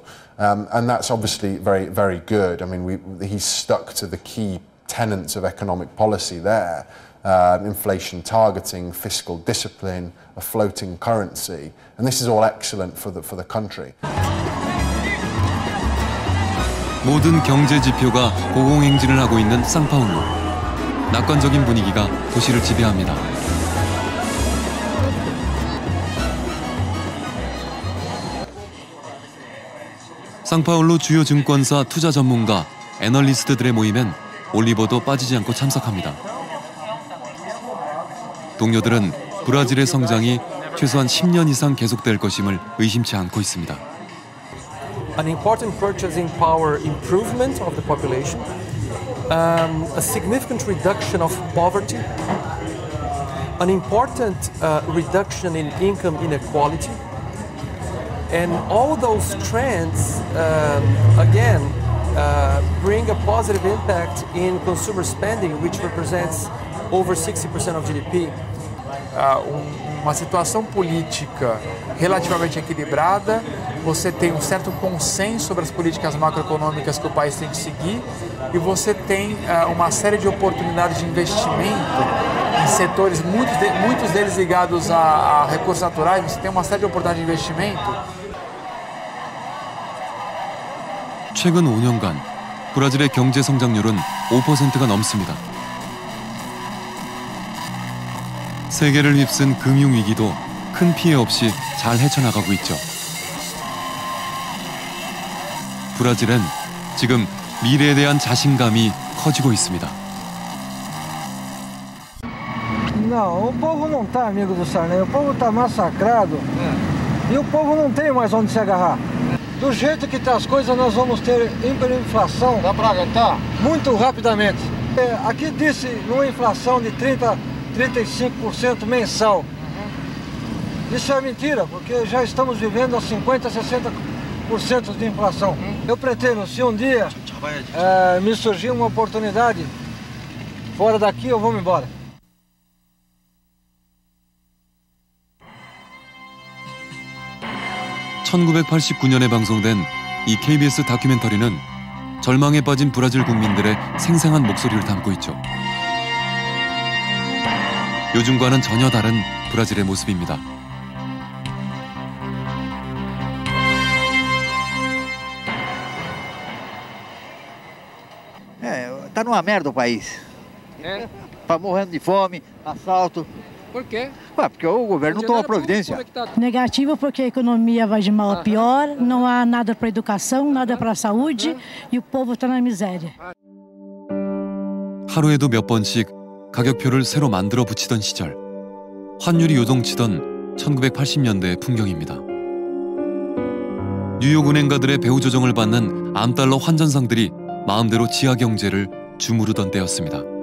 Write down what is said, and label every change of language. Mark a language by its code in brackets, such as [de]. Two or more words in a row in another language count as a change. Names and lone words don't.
[en] And that's obviously very good. I mean, he's stuck to the key tenets of economic policy there. Inflation targeting, fiscal discipline, a floating currency. And this is all excellent for the country. [ko] 모든 경제 지표가 고공행진을 하고 있는 상파울루. 낙관적인 분위기가 도시를 지배합니다. 상파울루 주요 증권사 투자 전문가, 애널리스트들의 모임엔 올리버도 빠지지 않고 참석합니다. 동료들은 브라질의 성장이 최소한 10년 이상 계속될 것임을 의심치 않고 있습니다. [en] An important purchasing power improvement of the population, a significant reduction of poverty, an important reduction in income inequality, and all those trends, again, bring a positive impact in consumer spending, which represents over 60% of GDP. [pt] Uma situação política relativamente equilibrada, você tem certo consenso sobre as políticas macroeconômicas que o país tem que seguir e você tem uma série de oportunidades de investimento em setores, muitos deles ligados a recursos naturais, você tem uma série de oportunidades de investimento. [ko] 최근 5년간 브라질의 경제 성장률은 5%가 넘습니다. 세계를 휩쓴 금융위기도 큰 피해 없이 잘 헤쳐나가고 있죠. 브라질은 지금 미래에 대한 자신감이 커지고 있습니다. [pt] Não, o povo não está amigo do Sarney, o povo está massacrado e o povo não tem mais onde se agarrar. Do jeito que está as coisas, nós vamos ter hiperinflação. Dá para aguentar? Muito rapidamente. Aqui disse uma inflação de 35% mensal. Isso é mentira, porque já estamos vivendo a 50%, 60% de inflação. Eu pretendo, se um dia me surgir uma oportunidade fora daqui, eu vou me embora. [ko] (1989년에) 방송된 이 KBS 다큐멘터리는 절망에 빠진 브라질 국민들의 생생한 목소리를 담고 있죠. 요즘과는 전혀 다른 브라질의 모습입니다. [pt] Tá numa merda o país. Tá morrendo de fome, assalto. Por quê? Porque o governo não toma providência. Negativo porque a economia vai de mal a pior, não há nada para educação, nada para saúde e o povo está na miséria. [ko] 하루에도 몇 번씩 가격표를 새로 만들어 붙이던 시절, 환율이 요동치던 1980년대의 풍경입니다. 뉴욕 은행가들의 배후 조정을 받는 암달러 환전상들이 마음대로 지하 경제를 주무르던 때였습니다.